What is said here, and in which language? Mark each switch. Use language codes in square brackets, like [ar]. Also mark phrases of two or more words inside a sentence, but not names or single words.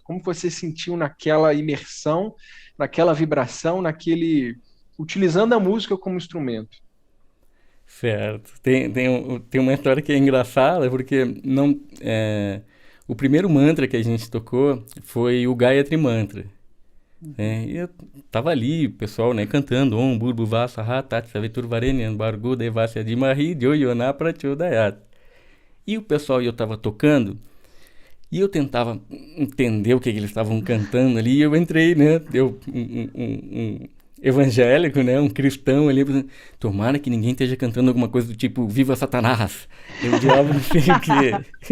[pt] Como você sentiu naquela imersão, naquela vibração, utilizando a música como instrumento? Certo. Tem uma história que é engraçada, porque o primeiro mantra que a gente tocou foi o Gayatri Mantra. E eu tava ali, o pessoal, né, cantando [sa] ॐ भूर्भुवः तत् सवितुर्वरेण्यं भर्गो देवस्य धीमहि धियो यो नः प्रचोदयात्. [pt] E o pessoal, eu tava tocando, e eu tentava entender o que eles estavam cantando ali, e eu entrei, né, um evangélico, né, um cristão ali, tomara que ninguém esteja cantando alguma coisa do tipo Viva Satanás, eu diabo não sei o quê.